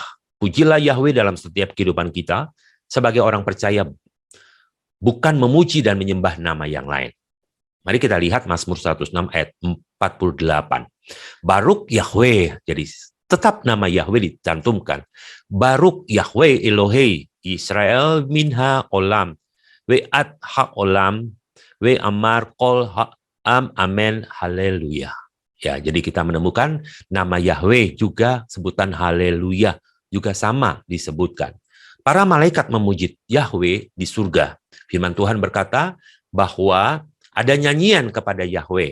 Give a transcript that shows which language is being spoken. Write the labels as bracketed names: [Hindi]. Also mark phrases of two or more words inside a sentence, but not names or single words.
[Indonesian] Pujilah Yahweh dalam setiap kehidupan kita, sebagai orang percaya, bukan memuji dan menyembah nama yang lain. Mari kita lihat Mazmur 106 ayat 48. [Hebrew] ברוך יהוה, [Indonesian] jadi tetap nama Yahweh dicantumkan. [Hebrew] ברוך יהוה אלהי ישראל מן העולם ועד העולם ואמר כל העם אמן הללויה. [Indonesian] Ya, jadi kita menemukan nama Yahweh juga sebutan haleluya juga sama disebutkan. Para malaikat memuji Yahweh di surga. Firman Tuhan berkata bahwa ada nyanyian kepada Yahweh.